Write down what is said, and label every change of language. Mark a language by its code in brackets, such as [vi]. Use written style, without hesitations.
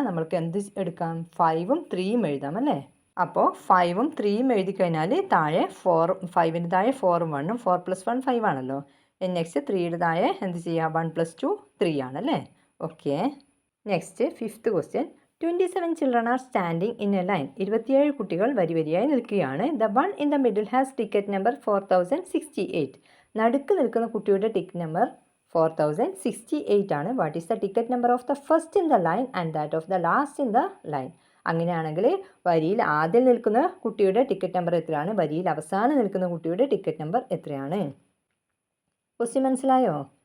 [ml] നമ്മൾക്ക് എന്ത് എടുക്കാം? 5ഉം 3ഉം എഴുതാം അല്ലേ? അപ്പോൾ 5ഉം 3ഉം എഴുതി കഴിഞ്ഞാൽ താഴെ 5ൻ്റെ താഴെ 4ഉം 1ഉം 4 + 1 5 ആണല്ലോ. നെക്സ്റ്റ് 3യുടെ താഴെ എന്ത് ചെയ്യുക? 1 + 2 3 ആണല്ലേ? Okay. Next 5th question. [en] 27 children are standing in a line. [ml] 27 കുട്ടികൾ വരിവരിയായി നിൽക്കുകയാണ്. [en] The one in the middle has ticket number 4068. [ml] നടുക്ക് നിൽക്കുന്ന കുട്ടിയുടെ ടിക്കറ്റ് നമ്പർ 4068 ആണ്. [en] What is the ticket number of the first in the line and that of the last in the line? [ml] അങ്ങനെയാണെങ്കിൽ വരിയിൽ ആദ്യം നിൽക്കുന്ന കുട്ടിയുടെ ടിക്കറ്റ് നമ്പർ എത്രയാണ്? വരിയിൽ അവസാനം നിൽക്കുന്ന കുട്ടിയുടെ ടിക്കറ്റ് നമ്പർ എത്രയാണ്? ക്വസ്റ്റ്യൻ മനസ്സിലായോ?